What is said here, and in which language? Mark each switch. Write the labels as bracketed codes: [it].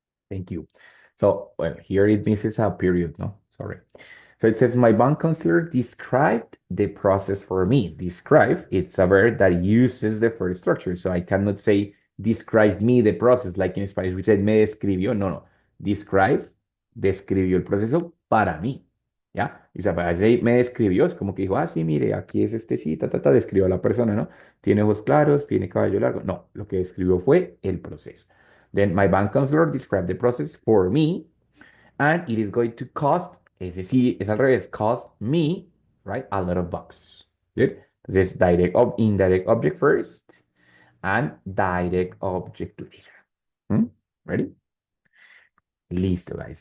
[en] Thank you. So, well, here it misses a period, no? Sorry. So it says, my bank counselor described the process for me. Describe, it's a verb that uses the first structure. So I cannot say, describe me the process, like in Spanish, we said, [es] me describió. [en] No, no. [es] Describe, describió el proceso para mí. ¿Ya? Y o sea, para decir, me describió, es como que dijo, sí, mire, aquí es este, sí, describió a la persona, ¿no? Tiene ojos claros, tiene cabello largo. No, lo que describió fue el proceso. [en] Then my bank counselor described the process for me, and it is going to cost, [es] es decir, es al revés, [en] cost me, right, a lot of bucks. Good. [es] Entonces, [en] indirect object first, and direct object later. Hmm? Ready? [es] Listo, [en] guys.